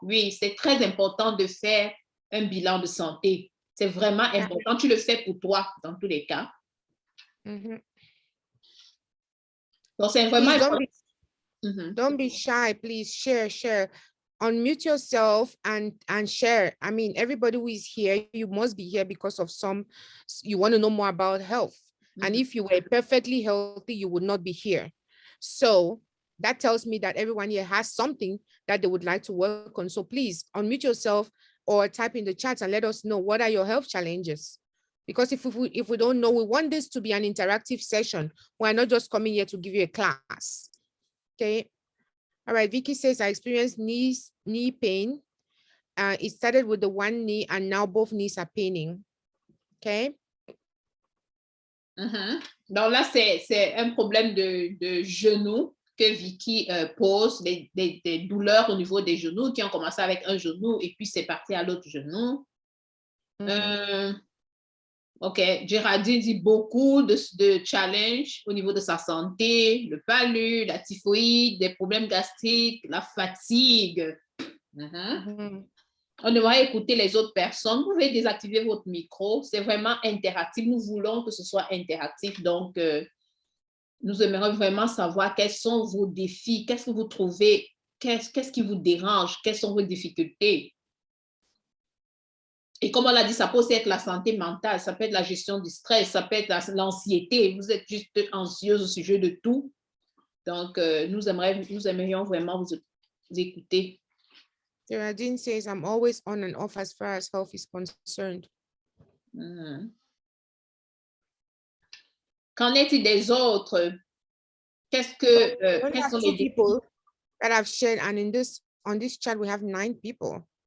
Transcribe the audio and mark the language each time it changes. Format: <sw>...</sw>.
<fr>Oui, c'est très important de faire un bilan de santé. C'est vraiment important. Tu le fais pour toi dans tous les cas. Donc, c'est vraiment important.</fr> <en>Don't be shy, please share. Unmute yourself and share. I mean, everybody who is here, you must be here because of you want to know more about health. And if you were perfectly healthy, you would not be here. So that tells me that everyone here has something that they would like to work on. So please unmute yourself or type in the chat and let us know what are your health challenges. Because if we don't know, we want this to be an interactive session. We're not just coming here to give you a class. Okay. All right. Vicky says, I experienced knee pain. It started with the one knee and now both knees are paining. Okay.</en> <fr>Donc là, c'est un problème de genou que Vicky pose, des douleurs au niveau des genoux qui ont commencé avec un genou et puis c'est parti à l'autre genou. Ok, Géraldine dit beaucoup de challenges au niveau de sa santé, le palu, la typhoïde, des problèmes gastriques, la fatigue. On devrait écouter les autres personnes. Vous pouvez désactiver votre micro. C'est vraiment interactif. Nous voulons que ce soit interactif. Donc, nous aimerions vraiment savoir quels sont vos défis. Qu'est-ce que vous trouvez? Qu'est-ce qui vous dérange? Quelles sont vos difficultés? Et comme on l'a dit, ça peut aussi être la santé mentale, ça peut être la gestion du stress, ça peut être l'anxiété. Vous êtes juste anxieuse au sujet de tout. Donc, nous aimerions vraiment vous écouter.</fr> <en>Geraldine says, I'm always on and off as far as health is concerned.</en> <fr>Qu'en est-il des autres? Quels sont les</fr> <en>people that have shared, and on this chat we have 9 people.</en>